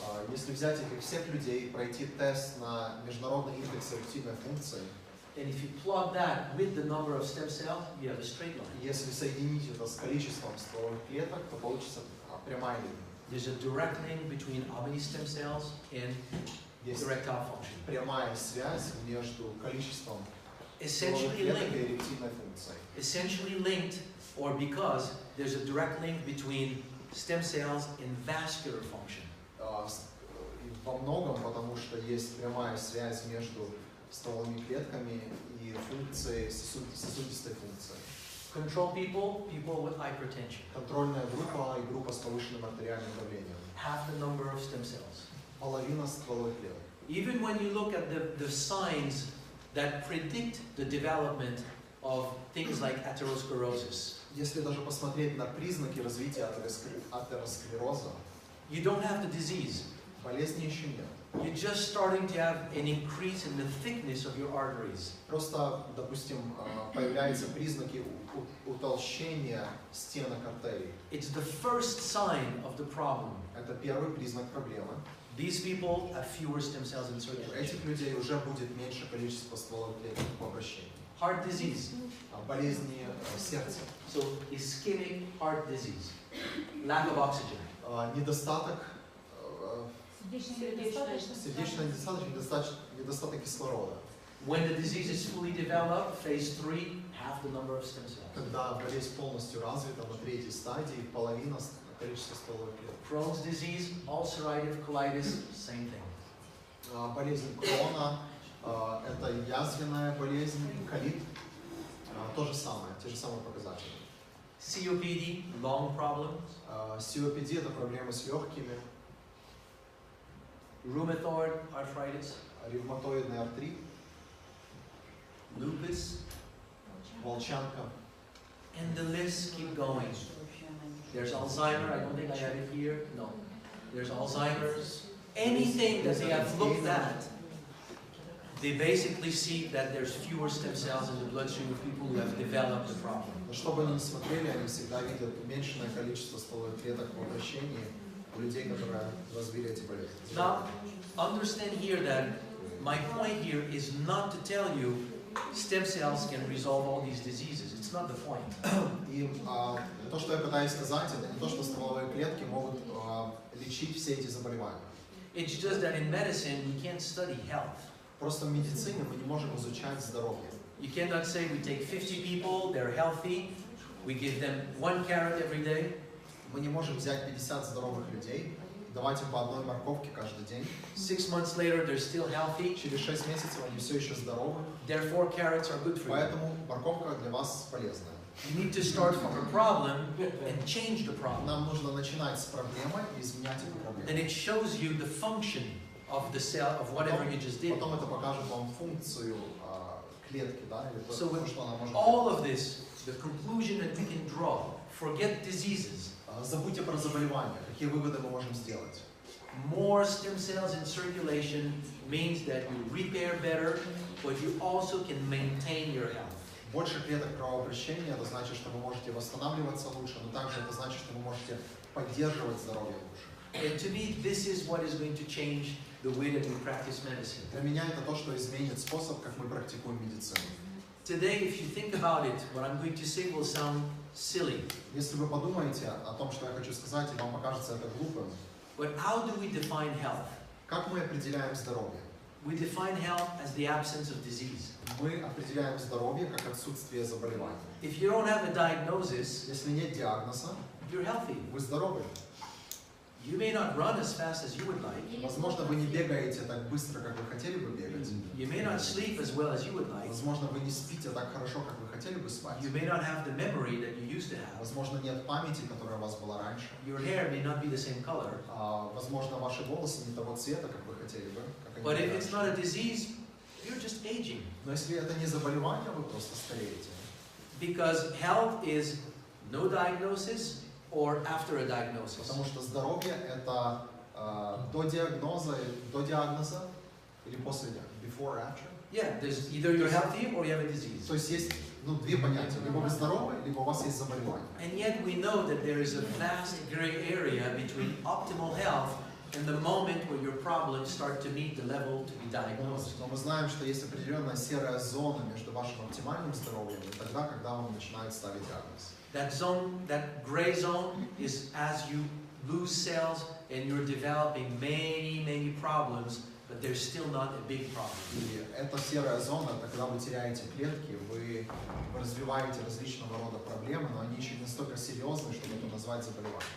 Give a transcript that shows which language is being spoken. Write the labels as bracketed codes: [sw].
[ru] Если взять этих всех людей и пройти тест на международный индекс эректильной функции, [en] And if you plot that with the number of stem cells, you have a straight line. [ru] если соединить это с количеством стволовых клеток, то получится прямая линия. [en] There's a direct link between how many stem cells and [ru] Есть [en] erectile function. [ru] прямая связь между количеством стволовых [en] Essentially [ru] клеток и [en] linked, [ru] эректильной функцией. [en] essentially linked, or because there's a direct link between stem cells and vascular function. [ru] И во многом, потому что есть прямая связь между стволовыми клетками и функцией, сосудистой функцией. [en] Control people, people with hypertension. [ru] Контрольная группа и группа с повышенным артериальным давлением. [en] Half the number of stem cells. [ru] Половина стволовых клеток. [en] Even when you look at the signs that predict the development of things like atherosclerosis, [ru] Если даже посмотреть на признаки развития атеросклероза, [en] you don't have the disease. [ru] болезни еще нет. [en] You're just starting to have an increase in the thickness of your arteries. [ru] Просто, допустим, появляются признаки утолщения стенок артерий. [en] It's the first sign of the problem. [ru] Это первый признак проблемы. [en] These people have fewer stem cells in [ru] У [en] circulation. [ru] этих людей уже будет меньше количество стволовых клеток по обращению. [en] Heart disease. [ru] Болезни сердца. [en] So ischemic heart disease. Lack of oxygen. [ru] Недостаток, Сердечная сердечная недостаток кислорода. [en] When the disease is fully developed, phase 3, half the number of stem cells. [ru] Когда болезнь полностью развита, на третьей стадии половина количества стволовых клеток. [en] Crohn's disease, ulcerative colitis, same thing. [ru] Болезнь Крона, это язвенная болезнь, колит, то же самое, те же самые показатели. [en] COPD, lung problems. [ru] COPD это проблемы с легкими, [en] Rheumatoid arthritis, [ru] ревматоидный артрит, [en] lupus, [ru] волчанка. [en] and the list keep going. There's Alzheimer, I don't think I have it here, no. There's Alzheimer's. Anything that they have looked at, they basically see that there's fewer stem cells in the bloodstream of people who have developed the problem. [ru] Но что бы они ни смотрели, они всегда видят уменьшенное количество стволовых клеток в обращении у людей, которые развили эти болезни. [en] Now, understand here that my point here is not to tell you stem cells can resolve all these diseases. It's not the point. [ru] И то, что я пытаюсь сказать, это не то, что стволовые клетки могут лечить все эти заболевания. [en] It's just that in medicine we can't study health. [ru] Просто в медицине мы не можем изучать здоровье. [en] You cannot say we take 50 people, they're healthy, we give them 1 carrot every day. [ru] Мы не можем взять 50 здоровых людей, давать им по одной морковке каждый день. [en] 6 months later, they're still healthy. [ru] Через 6 месяцев они все еще здоровы, [en] Therefore, carrots are good for you. [ru] поэтому морковка для вас полезная. [en] You need to start from a problem and change the problem. [ru] Нам нужно начинать с проблемы и изменять эту проблему. [en] Then it shows you the function of the cell, of whatever you just did. [ru] Потом это покажет вам функцию клетки, да, или [en] So with [ru] что она может [en] all of this, the conclusion that we can draw, forget diseases. [ru] Забудьте про заболевания. Какие выводы мы можем сделать? [en] More stem cells in circulation means that you repair better, but you also can maintain your health. [ru] Больше клеток кровообращения, это значит, что вы можете восстанавливаться лучше, но также это значит, что вы можете поддерживать здоровье лучше. [en] And to me, this is what is going to change the way that we practice medicine. [ru] Для меня это то, что изменит способ, как мы практикуем медицину. [en] Today, if you think about it, what I'm going to say will sound silly. [ru] Если вы подумаете о том, что я хочу сказать, и вам покажется это глупым, [en] But how do we define health? [ru] как мы определяем здоровье? [en] We define health as the absence of disease. [ru] Мы определяем здоровье как отсутствие заболеваний. [en] If you don't have a diagnosis, [ru] Если нет диагноза, [en] you're healthy. [ru] вы здоровы. [en] You may not run as fast as you would like. [ru] Возможно, вы не бегаете так быстро, как вы хотели бы бегать. [en] You may not sleep as well as you would like. [ru] Возможно, вы не спите так хорошо, как вы хотели бы спать. [en] You may not have the memory that you used to have. [ru] Возможно, нет памяти, которая у вас была раньше. [en] Your hair may not be the same color. [ru] Возможно, ваши волосы не того цвета, как вы хотели бы. Как они [en] But [ru] были [en] if it's [ru] раньше. [en] not a disease, you're just aging. [ru] Но если это не заболевание, вы просто стареете. [en] Because health is no diagnosis or after a diagnosis. [ru] Потому что здоровье это до диагноза или после диагноза. [en] Before, after. Yeah, there's either you're healthy or you have a disease. [ru] То есть есть две понятия. Либо вы здоровы, либо у вас есть заболевание. [en] And yet we know that there is a vast gray area between optimal health and the moment where your problems start to meet the level to be diagnosed. [ru] Но мы знаем, что есть определенная серая зона между вашим оптимальным здоровьем и тогда, когда вам начинают ставить диагноз. [en] That zone, that gray zone, is as you lose cells and you're developing many problems, but there's still not a big problem. [ru] И эта серая зона, это когда вы теряете клетки, вы развиваете различного рода проблемы, но они еще не настолько серьезны, чтобы это назвать заболеванием.